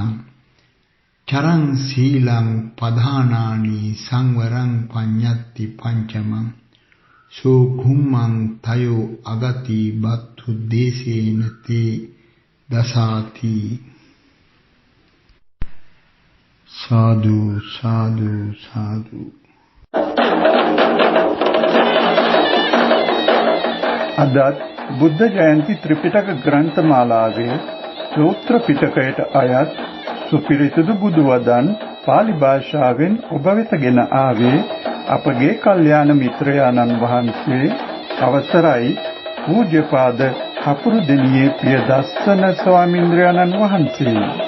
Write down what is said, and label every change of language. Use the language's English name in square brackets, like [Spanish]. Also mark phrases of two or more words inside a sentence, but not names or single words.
[Pali] චරං සීලං පධානානි සංවරං පඤ්ඤත්ති පංචමං සෝ කුම්මං තයෝ අගති බත්තු දේශේන තේ දසාති. සාදු සාදු සාදු. [Sinhala] අදත් බුද්ධ ජයන්ති ත්‍රිපිටක ග්‍රන්ථමාලාවේ සූත්‍ර පිටකයට අයත් සුපිරිසිදු බුදු වදන් පාලි භාෂාවෙන් ඔබ වෙත ගෙන ආවේ අපගේ කල්යාණ මිත්‍රයාණන් වහන්සේ අවසරයි පූජ්‍යපාද කපුරුදෙණියේ ප්‍රියදස්සන ස්වාමීන්ද්‍රයාණන් වහන්සේ.